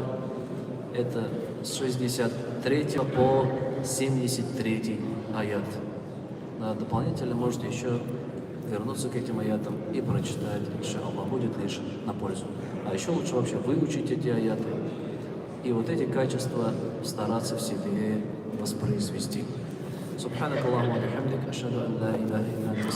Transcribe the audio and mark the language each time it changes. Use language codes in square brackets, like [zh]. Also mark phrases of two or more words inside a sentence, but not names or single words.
[ru] Это с 63 по 73 аят. Да, дополнительно можете еще вернуться к этим аятам и прочитать, иншаллах, будет лишь на пользу. А еще лучше вообще выучить эти аяты и вот эти качества стараться в себе воспроизвести. [ar] سبحانك اللهم وبحمدك أشهد أن لا إله إلا